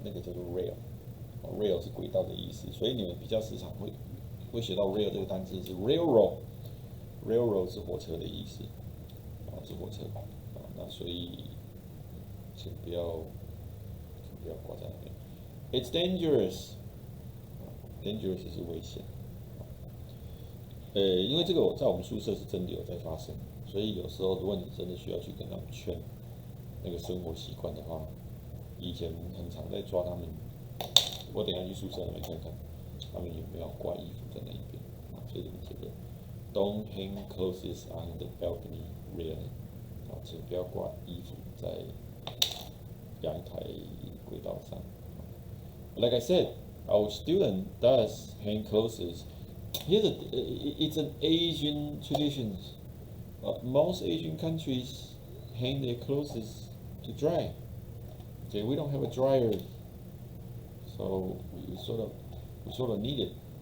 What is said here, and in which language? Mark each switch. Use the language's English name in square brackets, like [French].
[Chinese] 那个叫做 rail，rail 是轨道的意思，所以你们比较时常会学到 rail 这个单词是 railroad，railroad 是火车的意思，是火车，那所以请不要挂在那边。 [English] It's dangerous，dangerous [Chinese] 是危险。因为这个在我们宿舍是真的有在发生，所以有时候如果你真的需要去跟他们劝那个生活习惯的话，以前很常在抓他们。我等一下去宿舍那边看看，他们有没有挂衣服在那一边。所以你们这个 [English] Don't hang clothes on the balcony railing， [Chinese] 请不要挂衣服在阳台轨道上。 [English] Like I said, our student does hang clothes. It's an Asian tradition. Most Asian countries hang their clothes to dry. Okay, we don't have a dryer, so we sort of need it.